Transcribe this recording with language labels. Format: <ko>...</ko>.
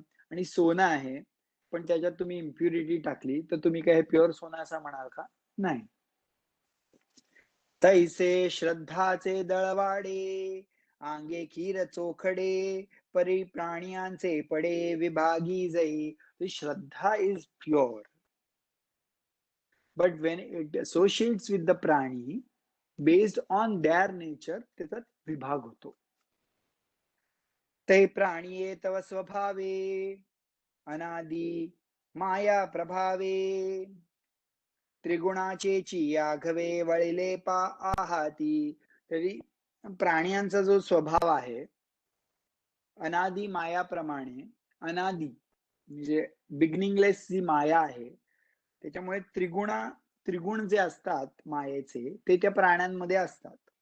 <mr>आणि सोनं आहे पण त्याच्यात तुम्ही इम्प्युरिटी टाकली तर तुम्ही काय प्युअर सोनं असं म्हणाल का. नाही. तैसे श्रद्धाचे दळवाडे आंगे खीर चोखडे परी प्राण्यांचे पडे विभागी जई.</mr> <en>श्रद्धा is pure but when it associates with the prani based on their nature</en> <mr>त्याचा विभाग होतो. ते प्राणिये तव स्वभावे अनादि माया प्रभावे त्रिगुणाचे चियाघवे वळिले पा आहाती. तरी प्राण्यांचा जो स्वभाव आहे अनादि मायाप्रमाणे अनादि म्हणजे बिगिनिंगलेस जी माया आहे त्याच्यामुळे त्रिगुण जे असतात मायेचे ते त्या प्राण्यांमध्ये असतात.</mr>